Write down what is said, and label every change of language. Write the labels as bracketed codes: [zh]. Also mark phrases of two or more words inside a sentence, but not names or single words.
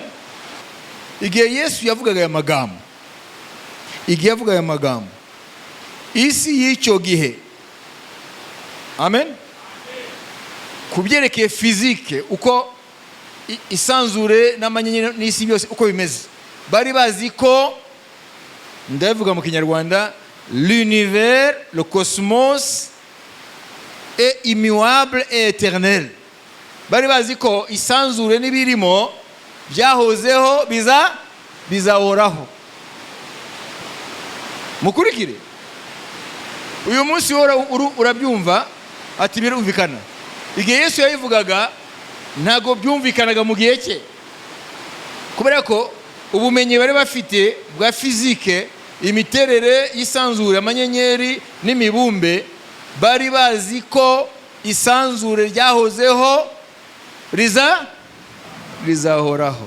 [rw] Igihe Yesu yavugaga aya magambo, igihe yavugaga aya magambo, isi y'icyo gihe, amen, kubyerekeye fizike uko isanzure n'amanyenyeri n'isi byose uko bimeze, bari bazi ko, ndavuga mu Kinyarwanda, [fr] l'univers, le cosmos est immuable et éternel. [rw] Bari bazi ko isanzure n'ibirimo byahozeho bizahoraho. Mukurikire. Uyu munsi urabyumva ati birumvikana. Igihe Yesu yabivugaga ntago byumvikanaga mu gihe cye, kubera ko ubumenyi bari bafite bwa fizike, imiterere y'isanzure, amanyenyeri n'imibumbe, bari bazi ko isanzure ryahozeho rizahoraho.